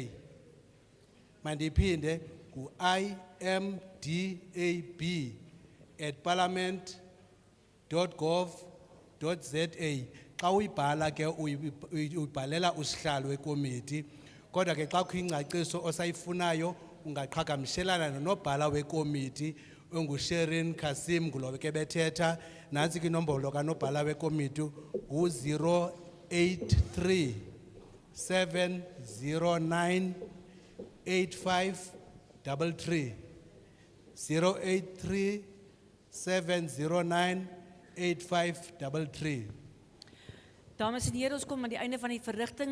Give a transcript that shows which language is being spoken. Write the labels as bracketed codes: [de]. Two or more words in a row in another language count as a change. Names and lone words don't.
[xh] Mandiphinde ku imdab@parliament.gov.za. Xa uyibhala ke uyibhalela usihlalo wekomiti, kodwa ke xa kukho ingcaciso osayifunayo ungaqhagamshelana nonobhala wekomiti onguSherin Kasim ngulo ke bethetha. Nansi ke inombolo kanobhala wekomiti u-083 709 8533 083 709 8533. [af] Dames en heren, ons kom aan die einde van die verrigtinge.